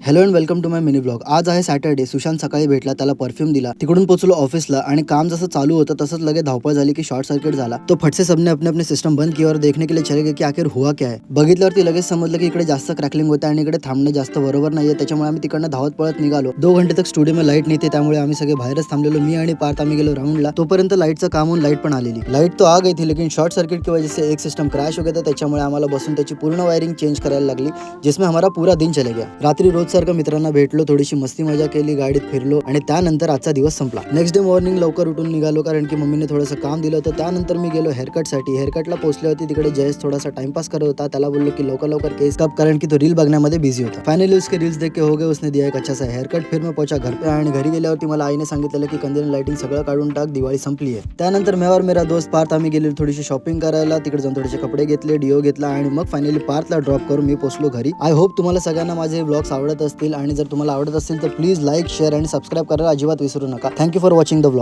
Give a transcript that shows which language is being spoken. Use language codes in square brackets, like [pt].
[mr] Hello and welcome to my mini blog. आज आहे Saturday. Sushant सकाळी भेटला, त्याला परफ्यूम दिला, तिकडून पोहोचलो ऑफिसला आणि काम जसं चालू होतं तसंच लगे धावपळ झाली की शॉर्ट सर्किट झाला. [hi] तो फटसे सबने अपने अपने सिस्टम बंद किया और देखने के लिए चले गए की आखिर हुआ क्या है. [mr] बघितल्यावरती लगेच समजलं की इकडे जास्त क्रॅकलिंग होते आणि इकडे थांबणे जास्त बरोबर नाहीये. त्याच्यामुळे आम्ही तिकडनं धावत पळत निघालो. [hi] 2 घंटे तक [mr] स्टुडिओ मध्ये लाईट नाही, त्यामुळे आम्ही सगळे बाहेरच थांबलेलो. मी आणि पार्थ आम्ही गेलो राऊंडला. तोपर्यंत लाईटचं काम होऊन लाईट पण आलेली. [hi] लाईट तो आ गई थी, लेकिन शॉर्ट सर्किट की वजह से एक सिस्टम क्रैश हो गया था. [mr] त्याच्यामुळे आम्हाला बसून त्याची पूर्ण वायरिंग चेंज करायला लागली, [hi] जिसमें हमारा पूरा दिन चले गया. [mr] रात्री रोज सारखं मित्रांना भेटलो, थोडीशी मस्ती मजा केली, गाडीत फिरलो आणि त्यानंतर आजचा दिवस संपला. नेक्स्ट डे मॉर्निंग लवकर उठून निघालो, कारण की मम्मीने थोडंसं काम दिलं होतं. त्यानंतर मी गेलो हेअरकटसाठी. हेअरकटला पोहोचल्यावरती तिकडे जयेश थोडासा टाइमपास करत होता. त्याला बोललो की लवकर लवकर केस काप, कारण की तो रील बघण्यामध्ये बिझी होता. [hi] फायनली उसके रील्स देख के हो गए. उसने दिया एक अच्छा सा हेअरकट. फिर मैं पहुंचा घर पे [mr] आणि घरी गेल्यावरती मला आईने सांगितलेलं की कंदील लाइटिंग सगळं काढून टाक, दिवाळी संपली आहे. त्यानंतर [hi] मैं और मेरा दोस्त [mr] पार्थ आम्ही गेलो थोडीशी शॉपिंग करायला. तिकडे जाऊन थोडेसे कपडे घेतले, डिओ घेतला आणि मग फायनली पार्थला ड्रॉप करून मी पोहोचलो घरी. आय होप तुम्हाला सगळ्यांना माझे व्लॉग्स आवडत असतील आणि जर तुम्हाला आवडत असतील तर प्लीज लाईक, शेअर आणि सबस्क्राईब करायला अजिबात विसरू नका. Thank you for watching the vlog.